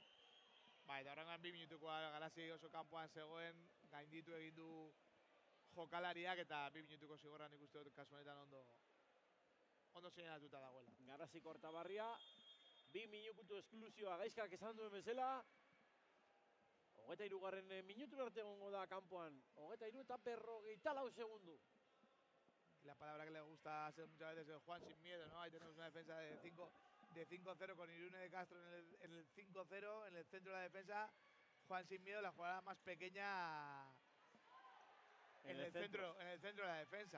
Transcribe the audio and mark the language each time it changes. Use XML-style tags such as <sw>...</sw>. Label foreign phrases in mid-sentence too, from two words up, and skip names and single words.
<eu>Ba, eta horrengan 2 minutukoa Garazi oso kanpoan zegoen, gainditu egin du jokalariak eta 2 minutuko zigorra nik uste dut kasu honetan ondo seinalatuta dagoela. Garazi Kortabarria, 2 minutu esklusioa Gaizkak esan duen bezala. 23. minutu arte egongo da kanpoan. 23 eta 44 segundu.</eu> <es>La palabra que le gusta hacer muchas veces es Juan sin miedo, ¿no? Ahí tenemos una defensa de 5-0 con Irune de Castro en el 5-0, en el centro de la defensa. Juan sin miedo, la jugada más pequeña en el centro de la defensa.</es>